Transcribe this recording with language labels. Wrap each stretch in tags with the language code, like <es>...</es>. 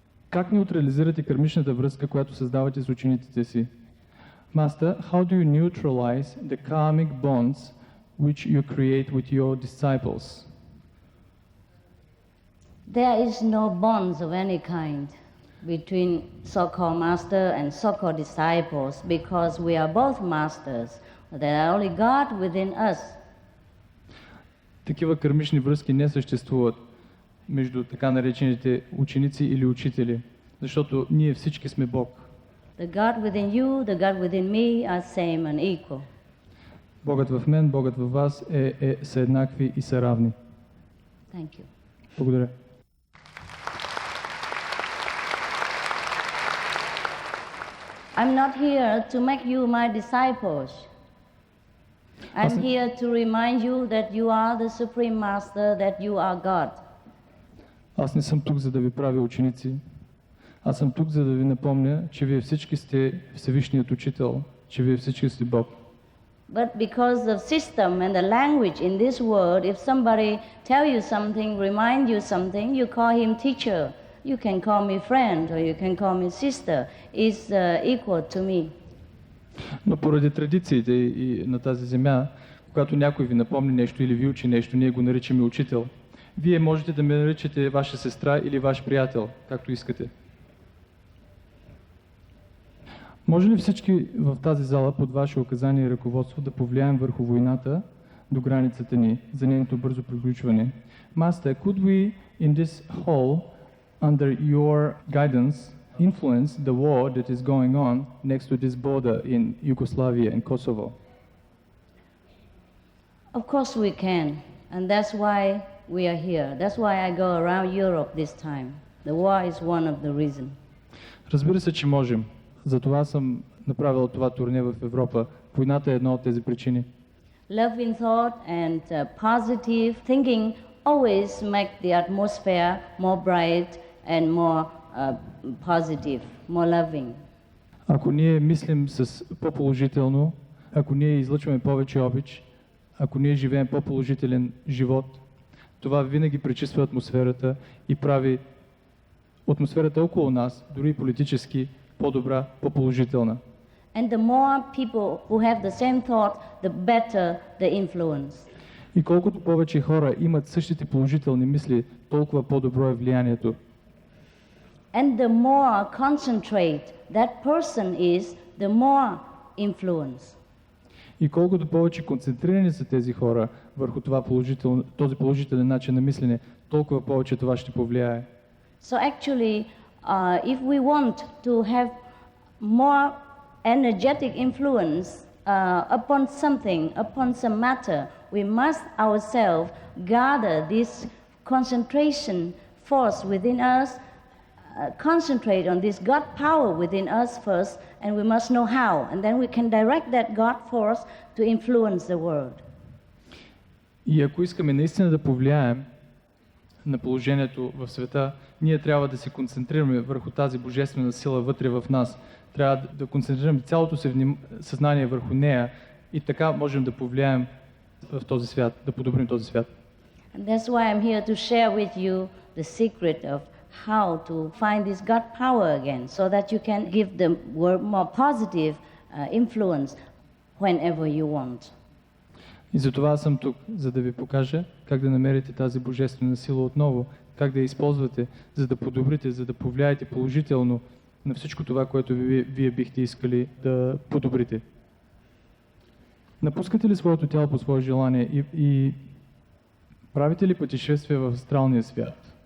<bg>Как неутрализирате кармичната връзка, която създавате с учениците си?</bg> <en>Master, how do you neutralize the karmic bonds which you create with your disciples? There is no bonds of any kind between so-called master and so-called disciples because we are both masters. There are only God within us.</en> <bg>Такива кармични връзки не съществуват между така наречените ученици или учители, защото ние всички сме Бог.</bg> <en>The God within you, the God within me are same and equal.</en> <bg>Богът в мен, Богът във вас са еднакви и са равни.</bg> <en>Thank you.</en> <bg>Благодаря.</bg> <en>I'm not here to make you my disciples. I'm here to remind you that you are the Supreme Master, that you are God.</en> <bg>Аз не съм тук, за да ви правя ученици. Аз съм тук, за да ви напомня, че вие всички сте Всевишният Учител, че вие всички сте Бог.</bg> <en>But because of system and the language in this world, if somebody tell you something, remind you something, you call him teacher. You can call me friend or you can call me sister. Is equal to me.</en> <bg>Но поради традициите и на тази земя, когато някой ви напомни нещо или ви учи нещо, ние го наричаме учител. Вие можете да ме наричате ваша сестра или ваш приятел, както искате. Може ли всички в тази зала под ваше указание и ръководство да повлияем върху войната до границата ни за нейното бързо приключване?</bg> <en>Master, could we in this hall, under your guidance, influence the war that is going on next to this border in Yugoslavia and Kosovo? Of course we can, and that's why we are here. That's why I go around Europe this time. The war is one of the reasons.</en> <bg>Разбира се, че можем. Затова съм направил това турне в Европа. Войната е една от тези причини.</bg> <en>Love in thought and positive thinking always make the atmosphere more bright and more positive, more loving.</en> <bg>Ако ние мислим с по-положително, ако ние излъчваме повече обич, ако ние живеем по-положителен живот, това винаги пречиства атмосферата и прави атмосферата около нас, дори политически, по-добра, по-положителна.</bg> <en>And the more people who have the same thought, the better the influence.</en> <bg>И колкото повече хора имат същите положителни мисли, толкова по-добро е влиянието.</bg> <en>And the more concentrate that person is, the more influence.</en> <bg>И колкото повече концентрирани са тези хора върху този положителен начин на мислене, толкова повече това ще повлияе.</bg> <en>So actually, if we want to have more energetic influence upon something, upon some matter, we must ourselves gather this concentration force within us, concentrate on this God power within us first, and we must know how, and then we can direct that God force to influence the world.</en> <bg>И ако искаме наистина да повлияем на положението в света, ние трябва да се концентрираме върху тази божествена сила вътре в нас. Трябва да концентрираме цялото си съзнание върху нея и така можем да повлияем в този свят, да подобрим този свят.</bg> <en>And that's why I'm here to share with you the secret of how to find this God power again, so that you can give the world more positive influence whenever you want.</en> <bg>И затова аз съм тук, за да ви покажа как да намерите тази божествена сила отново, как да я използвате, за да подобрите, за да повлияете положително на всичко това, което вие бихте искали да подобрите. Напускате ли своето тяло по свое желание и правите ли пътешествия в астралния свят?</bg>